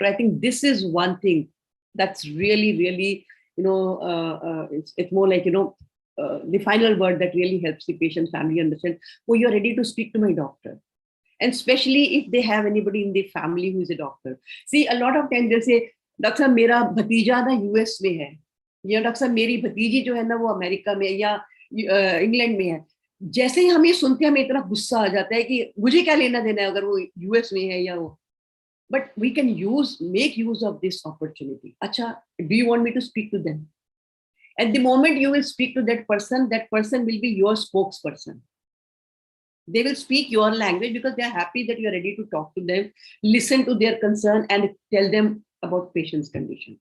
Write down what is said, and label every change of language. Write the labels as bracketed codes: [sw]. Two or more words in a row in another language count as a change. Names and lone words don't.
[en] I think this is one thing that's really, really, it's more like, the final word that really helps the patient family understand, oh, you're ready to speak to my doctor. And especially if they have anybody in the family who is a doctor. See, a lot of times they'll say, Doctor, [hi] मेरा भतीजा ना US में है. Ya Doctor, meri bhatiji jo hai na wo America mein ya England mein hai. जैसे ही हम ये सुनते हैं हमें इतना गुस्सा आ जाता है कि मुझे क्या लेना देना है अगर वो यूएस में है या वो. [en] But we can make use of this opportunity. Acha, do you want me to speak to them? At the moment you will speak to that person will be your spokesperson. They will speak your language because they are happy that you are ready to talk to them, listen to their concern and tell them about patient's condition.